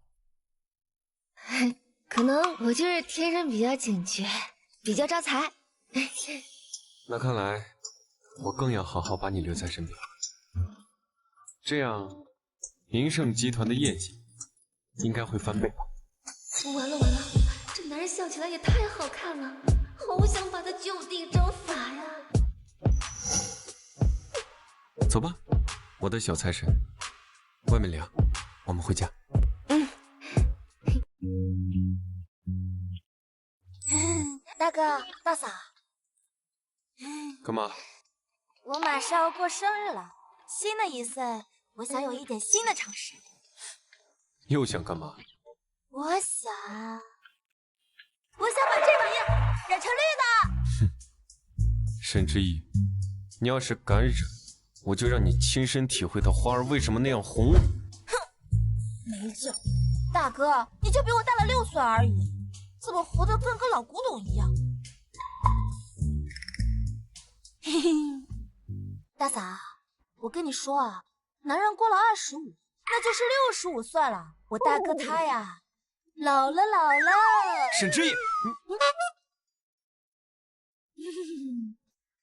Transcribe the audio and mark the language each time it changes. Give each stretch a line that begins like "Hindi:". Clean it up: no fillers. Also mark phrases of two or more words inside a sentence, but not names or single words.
Chinese: 可能我就是天生比較警覺，比較招財。那看來我更要好好把你留在身邊，這樣明盛集團的業績應該會翻倍吧。完了完了，這男人笑起來也太好看了，好想把他就地正法呀。走吧，我的小財神，外面涼，我們回家。大哥大嫂，幹嘛？我馬上要過生日了，新的一歲，我想有一點新的嘗試。又想幹嘛？我想把這玩意兒染成綠的。沈之意，你要是敢染，我就讓你親身體會到花兒為什麼那樣紅。哼，沒勁。大哥，你就比我大了6歲而已，怎麼活得跟個老古董一樣？嘿嘿，大嫂，我跟你說啊，男人過了25，那就是65歲了。我大哥他呀，老了。沈之意，